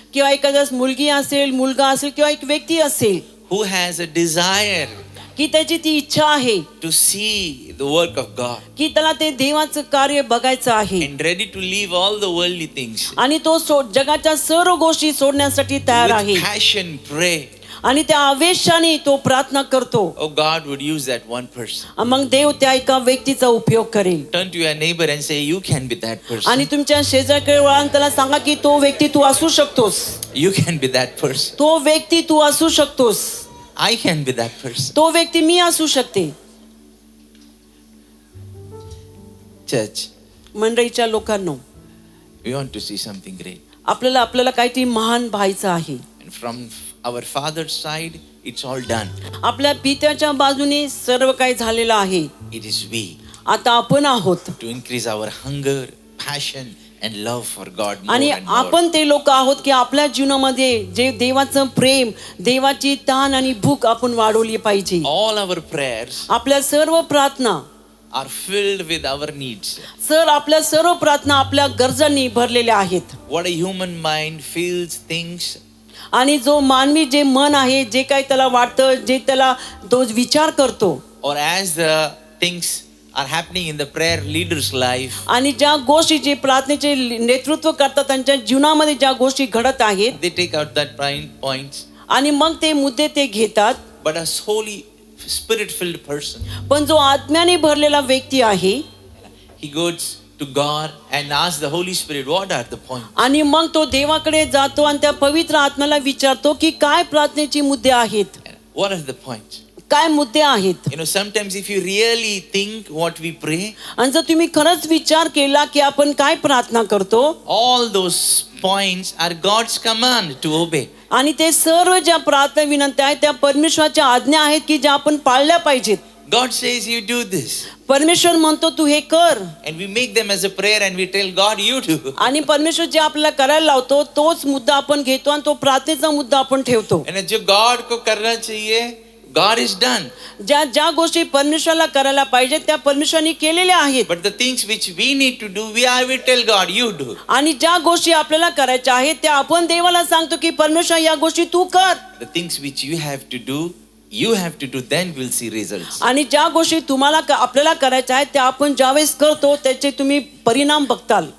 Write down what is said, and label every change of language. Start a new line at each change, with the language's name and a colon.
Marathi: किंवा एखाद्या मुलगी असेल मुलगा असेल किंवा एक व्यक्ती असेल.
English: Who has a desire.
Marathi: की त्याची ती इच्छा आहे
English: To see the work of God.
Marathi: की त्याला ते देवाचं कार्य बघायचं आहे.
English: And ready to leave all the worldly things.
Marathi: आणि तो जगाच्या सर्व गोष्टी सोडण्यासाठी तयार आहे.
English: With passion pray.
Marathi: आणि त्या आवेशाने तो प्रार्थना करतो.
English: Oh, God would use that one person.
Marathi: मग देव त्या एका व्यक्तीचा उपयोग करेल.
English: Turn to your neighbor and say, you can be that person.
Marathi: आणि तुमच्या शेजारकडे वळा आणि त्याला सांगा की तो व्यक्ती तू असू शकतोस.
English: You can be that person.
Marathi: तो व्यक्ती तू असू शकतोस.
English: I can be that person.
Marathi: तो व्यक्ती मी असू शकते.
English: Church,
Marathi: मंडळीच्या लोकांनो,
English: we want to see something great.
Marathi: आपल्याला काहीतरी महान व्हायचं आहे.
English: And from our Father's side, it's all done.
Marathi: आपल्या पित्याच्या बाजूने सर्व काही झालेलं आहे.
English: It is we
Marathi: आता आपण आहोत.
English: to increase our hunger, passion, and love for God more
Marathi: आणि
English: and more.
Marathi: आपण ते लोक आहोत की आपल्या जीवनामध्ये जे देवाचं प्रेम देवाची ताण आणि भूक आपण वाढवली पाहिजे.
English: All our prayers
Marathi: आपल्या सर्व प्रार्थना
English: are filled with our needs.
Marathi: आपल्या सर्व प्रार्थना आपल्या गरजांनी भरलेल्या आहेत.
English: What a human mind feels, thinks,
Marathi: आणि जो मानवी जे मन आहे जे काही त्याला वाटतं जे त्याला तो विचार करतो.
English: or as the things are happening in the prayer leader's life.
Marathi: आणि ज्या गोष्टी जे प्रार्थनेचे नेतृत्व करतात त्यांच्या जीवनामध्ये ज्या गोष्टी घडत आहेत
English: They take out that points.
Marathi: आणि मग ते मुद्दे ते घेतात.
English: But a holy, spirit-filled person,
Marathi: पण जो आत्म्याने भरलेला व्यक्ती आहे
English: he goes to God and asks the Holy Spirit, what are the points?
Marathi: आणि मग तो देवाकडे जातो आणि त्या पवित्र आत्म्याला विचारतो की काय प्रार्थनेचे मुद्दे आहेत.
English: What are the points?
Marathi: काय मुद्दे आहेत.
English: You know, sometimes if you really think what we pray,
Marathi: आणि जर तुम्ही खरंच विचार केला की आपण काय प्रार्थना करतो
English: all those points are God's command to obey.
Marathi: आणि ते सर्व ज्या प्रार्थना विनंत्या आहेत त्या परमेश्वराच्या आज्ञा आहेत की ज्या आपण पाळल्या पाहिजेत.
English: God says you do this.
Marathi: परमेश्वर म्हणतो तू हे कर.
English: And we make them as a prayer and we tell God you do.
Marathi: आणि परमेश्वर जे आपल्याला करायला लावतो तोच मुद्दा आपण घेतो आणि तो प्रार्थनेचा मुद्दा आपण ठेवतो.
English: And
Hindi: जो God को करना चाहिए,
English: God is done.
Marathi: ज्या गोष्टी परमेश्वराला करायला पाहिजे त्या परमेश्वराने केलेल्या आहेत.
English: But the things which we need to do, we tell God you do.
Marathi: आणि ज्या गोष्टी आपल्याला करायच्या आहेत त्या आपण देवाला सांगतो की परमेश्वर या गोष्टी तू कर.
English: The things which you have to do, then we'll see results.
Marathi: आणि ज्या गोष्टी तुम्हाला आपल्याला करायच्या आहेत त्या आपण ज्यावेळेस करतो त्याचे तुम्ही परिणाम बघताल.